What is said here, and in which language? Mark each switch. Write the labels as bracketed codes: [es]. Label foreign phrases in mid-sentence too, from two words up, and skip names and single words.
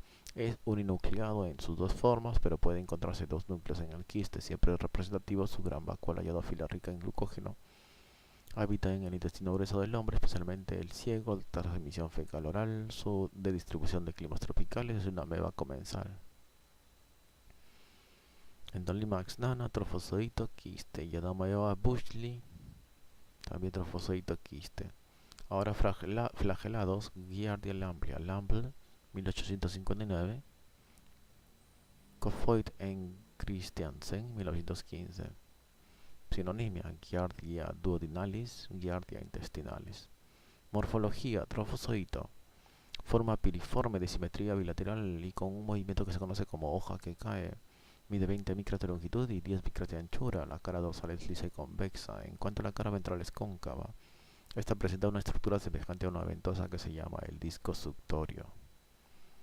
[es] Es uninucleado en sus dos formas, pero puede encontrarse dos núcleos en el quiste. Siempre es representativo su gran vacuola iodófila rica en glucógeno. Habita en el intestino grueso del hombre, especialmente el ciego, de transmisión fecal oral. Su de distribución de climas tropicales, es una ameba comensal. Endolimax nana, trofozoito quiste. Yotamoeba Buchley, también trofozoito quiste. Ahora flagelados, Giardia lamblia, Lamble, 1859. Kofoid en Christiansen, 1915. Sinonimia: Giardia duodenalis, Giardia intestinalis. Morfología: trofozoito. Forma piriforme de simetría bilateral y con un movimiento que se conoce como hoja que cae. Mide 20 micras de longitud y 10 micras de anchura. La cara dorsal es lisa y convexa. En cuanto a la cara ventral es cóncava. Esta presenta una estructura semejante a una ventosa que se llama el disco suctorio.